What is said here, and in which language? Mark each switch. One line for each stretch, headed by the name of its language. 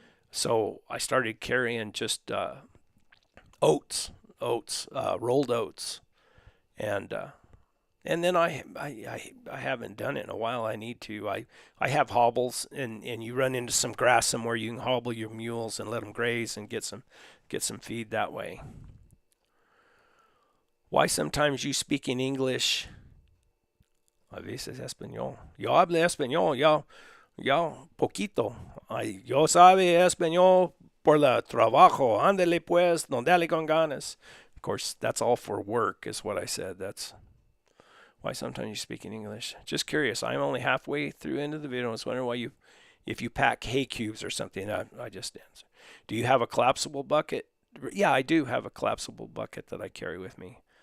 English: So I started carrying just oats, rolled oats, and then I haven't done it in a while. I need to. I have hobbles, and you run into some grass somewhere. You can hobble your mules and let them graze and get some feed that way. Why sometimes you speak in English?
Spanish: A veces español. Yo hablo español, yo poquito. Yo sabe español por la trabajo. Ándale pues, no dale con ganas.
English: Of course, that's all for work, is what I said. That's why sometimes you speak in English. Just curious. I'm only halfway through into the video. I was wondering why if you pack hay cubes or something. I just answer. Do you have a collapsible bucket? Yeah, I do have a collapsible bucket that I carry with me.